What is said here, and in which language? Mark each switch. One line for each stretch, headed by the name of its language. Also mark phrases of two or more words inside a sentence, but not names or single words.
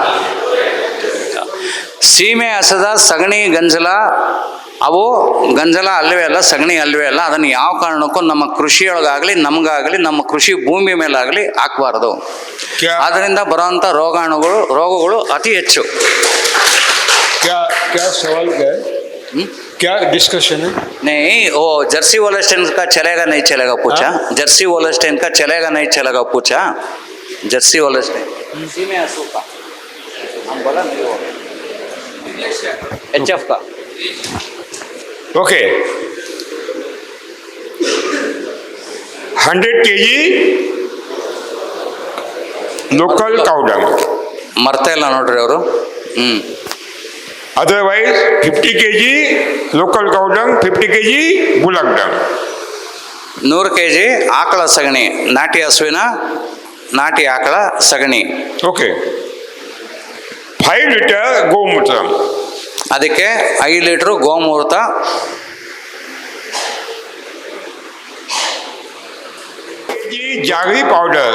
Kannada: ಸೀಮೆ ಹಸದ ಸಗಣಿ, ಗಂಜಲ, ಅವು ಗಂಜಲ ಅಲ್ಲವೇ ಅಲ್ಲ, ಸಗಣಿ ಅಲ್ಲವೇ ಅಲ್ಲ. ಅದನ್ನು ಯಾವ ಕಾರಣಕ್ಕೂ ನಮ್ಮ ಕೃಷಿಯೊಳಗಾಗಲಿ, ನಮಗಾಗಲಿ, ನಮ್ಮ ಕೃಷಿ ಭೂಮಿ ಮೇಲಾಗಲಿ ಹಾಕಬಾರ್ದು. ಅದರಿಂದ ಬರೋವಂಥ ರೋಗಗಳು ಅತಿ ಹೆಚ್ಚು.
Hindi: क्या सवाल क्या डिस्कशन है? नहीं, वो जर्सी होलस्टाइन का चलेगा नहीं चलेगा पूछा. जर्सी होलस्टाइन का चलेगा नहीं चलेगा पूछा. जर्सी होलस्टाइन
Kannada: ಸೀಮೆ ಹಸು
Hindi: का हम बोला नहीं, वो HF का.
English: okay, 100 kg local cow dung,
Kannada: ಮರ್ತಾ ಇಲ್ಲ ನೋಡ್ರಿ ಅವರು.
English: otherwise 50 kg local cow dung, 50 kg bullock dung.
Kannada: 100 kg ಆಕಳ ಸಗಣಿ, ನಾಟಿ ಹಸುವಿನ ನಾಟಿ ಆಕಳ ಸಗಣಿ. ओके, 5 liter ಗೋಮೂತ್ರ, ಅದಕ್ಕೆ 5 ಲೀಟ್ರು ಗೋಮೂತ್ರ.
English: jaggery powder,